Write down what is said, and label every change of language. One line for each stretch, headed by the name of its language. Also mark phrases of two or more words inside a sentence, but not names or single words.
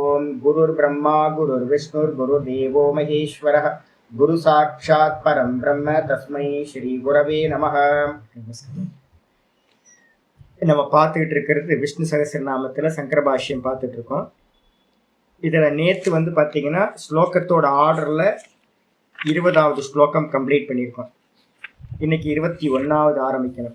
Sanskrit: गुरुर्ब्रह्मा गुरुर्विष्णुर् गुरुर्देवो महेश्वरः गुरु साक्षात् परं ब्रह्म तस्मै श्री गुरवे நமः.
Tamil: நம்ம பார்த்துக்கிட்டு இருக்கிறது விஷ்ணு சகஸ்ரநாமத்தில் சங்கர பாஷ்யம் பார்த்துட்டு இருக்கோம். இதில் நேற்று பார்த்தீங்கன்னா ஸ்லோகத்தோட ஆர்டரில் 20வது ஸ்லோகம் கம்ப்ளீட் பண்ணியிருக்கோம். இன்னைக்கு 21வது ஆரம்பிக்கணும்.